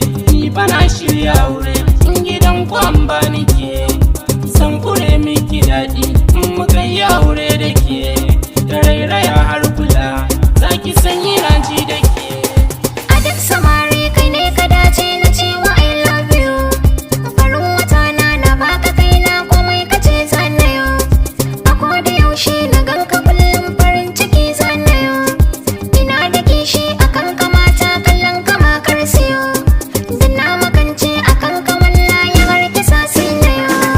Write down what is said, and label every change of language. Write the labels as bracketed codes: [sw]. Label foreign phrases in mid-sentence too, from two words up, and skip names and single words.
[ha] Ni fa na shirya aure, in gidan ku an ba ni ke. San kure miki daɗi, in muka yi aure da ke. Da rairaya har kula, za ki san ina ji da ke. A duk samari kai ne ka dace na ce wa [en] I love you. [ha] Farin wata na, na baka kaina, komai ka ce za na yo. A ko da yaushe na ganka kullum farin ciki za na yo. Ina da kishi a kan ka mata, kallon ka ma kar siyo. Dan na makance a kan ka, wallahi har kisa sai na yo.